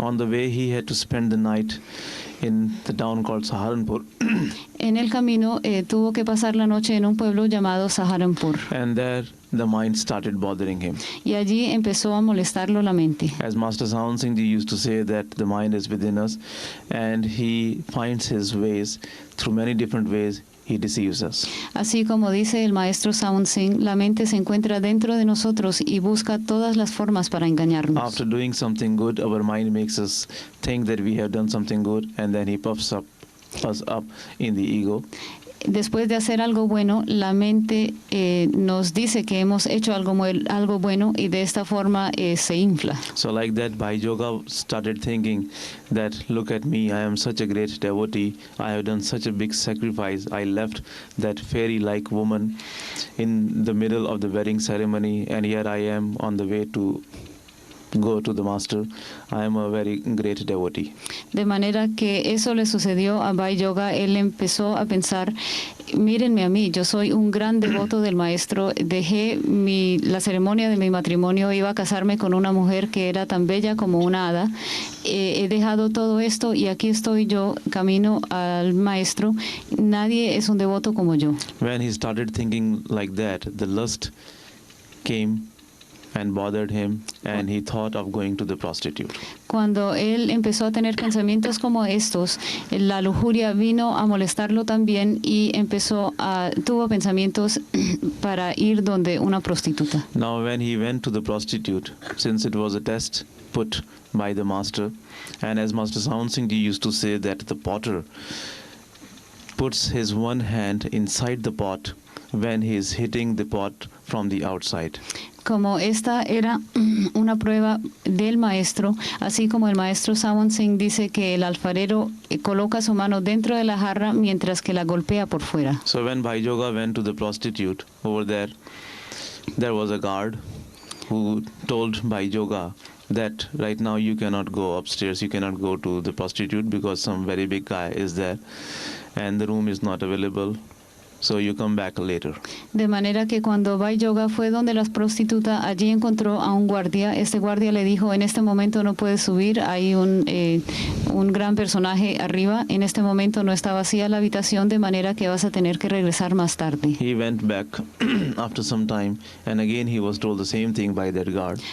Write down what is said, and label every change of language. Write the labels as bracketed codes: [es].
[en] On the way he had to spend the night in the town called Saharanpur. [es] En el camino tuvo que pasar la noche en un pueblo llamado Saharanpur. [en] And there the mind started bothering him. [es] Y allí empezó a molestarlo la mente. [en] As Master Sant Singh Ji used to say that the mind is within us and he finds his ways through many different ways. He deceives us. [es] Así como dice el maestro Sant Singh, la mente se encuentra dentro de nosotros y busca todas las formas para engañarnos. [en] After doing something good, our mind makes us think that we have done something good, and then he puffs us up in the ego. [es] Después de hacer algo bueno, la mente nos dice que hemos hecho algo bueno y de esta forma se infla. [en] So like that, Bhai Yoga started thinking that, look at me, I am such a great devotee, I have done such a big sacrifice, I left that fairy-like woman in the middle of the wedding ceremony, and here I am on the way to go to the master. I am a very great devotee. [es] De manera que eso le sucedió a Bhai Yoga. Él empezó a pensar, mírenme a mí, yo soy un gran devoto del maestro, dejé la ceremonia de mi matrimonio, iba a casarme con una mujer que era tan bella como una hada, he dejado todo esto y aquí estoy yo, camino al maestro, nadie es un devoto como yo. [en] When he started thinking like that, the lust came and bothered him, and he thought of going to the prostitute. [es] Cuando él empezó a tener pensamientos como estos, la lujuria vino a molestarlo también y tuvo pensamientos para ir donde una prostituta. [en] Now when he went to the prostitute, since it was a test put by the master, and as Master Sant Singh Ji used to say that the potter puts his one hand inside the pot when he is hitting the pot from the outside. [es] Como esta era una prueba del maestro, así como el maestro Sant Singh dice que el alfarero coloca su mano dentro de la jarra mientras que la golpea por fuera. [en] So when Bhai Yoga went to the prostitute, over there was a guard who told Bhai Yoga that right now you cannot go upstairs, you cannot go to the prostitute because some very big guy is there and the room is not available. So you come back later. [es] De manera que cuando Bhai Yoga fue donde las prostitutas, allí encontró a un guardia. Este guardia le dijo, en este momento no puedes subir, hay un gran personaje arriba. En este momento no está vacía la habitación, de manera que vas a tener que regresar más tarde. [en] He went back after some time, and again he was told the same thing by that guard.